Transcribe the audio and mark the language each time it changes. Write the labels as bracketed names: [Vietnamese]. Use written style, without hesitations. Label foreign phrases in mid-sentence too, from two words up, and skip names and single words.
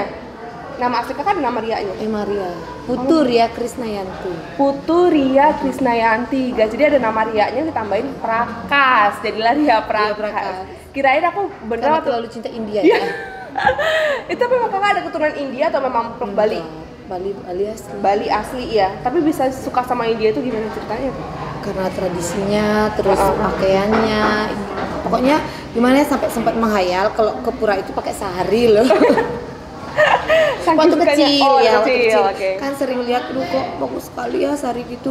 [Indonesian] Nama asli kakak ada nama Rianya? Maria. Putu Ria Krisnayanti. Putu Ria Krisnayanti. Guys, jadi ada nama Rianya ditambahin Prakas. Jadilah Ria Prakas. Kirain aku beneran terlalu cinta India ya. Itu memang kakak ada keturunan India atau memang Bali? Bali asli. Bali asli ya. Tapi bisa suka sama India itu gimana ceritanya? Karena tradisinya, terus pakaiannya, pokoknya gimana ya, sampai sempat menghayal kalau ke pura itu pakai sari loh. Waktu kecil ya, waktu kecil. Kan sering lihat, kok bagus sekali ya sari gitu.